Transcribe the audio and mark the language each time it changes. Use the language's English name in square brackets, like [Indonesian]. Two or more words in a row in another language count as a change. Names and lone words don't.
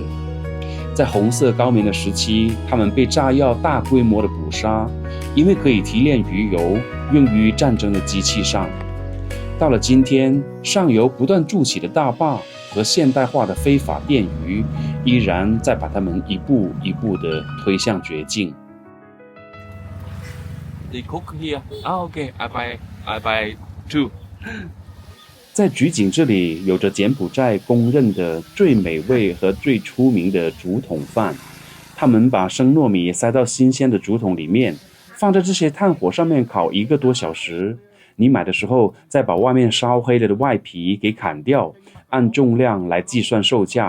[Chinese] 在紅色高棉的時期，它們被炸藥大規模的捕殺，因為可以提煉魚油用於戰爭的機器上。到了今天，上游不斷築起的大壩和現代化的非法電魚，依然在把它們一步一步地推向絕境。 [English] They cook here. Okay, I buy 2. [Chinese] 在菊景這裡，有着柬埔寨公認的最美味和最出名的竹筒飯。他們把生糯米塞到新鮮的竹筒裡面，放在這些炭火上面烤1個多小時。你買的時候，再把外面燒黑了的外皮給砍掉，按重量來計算售價。